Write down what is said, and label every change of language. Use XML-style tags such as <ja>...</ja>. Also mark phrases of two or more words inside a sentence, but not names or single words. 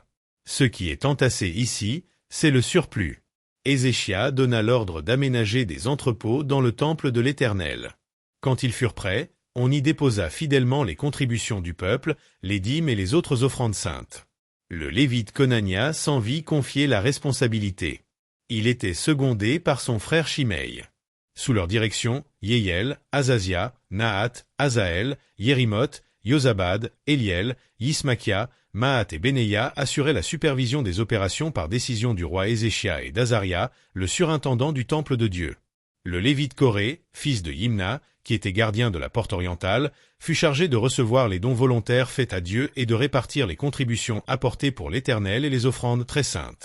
<fr>Ce qui est entassé ici, c'est le surplus. » Ézéchias donna l'ordre d'aménager des entrepôts dans le temple de l'Éternel. Quand ils furent prêts, on y déposa fidèlement les contributions du peuple, les dîmes et les autres offrandes saintes. Le Lévite Conania s'en vit confier la responsabilité. Il était secondé par son frère Shimei. Sous leur direction, Yéhiel, Azazia, Nahat, Azaël, Yérimoth, Yozabad, Éliel, Yismakia, Mahat et Beneya assuraient la supervision des opérations par décision du roi Ézéchias et d'Azaria, le surintendant du temple de Dieu. Le Lévite Coré, fils de Yimna, qui était gardien de la porte orientale, fut chargé de recevoir les dons volontaires faits à Dieu et de répartir les contributions apportées pour l'Éternel et les offrandes très saintes.</fr>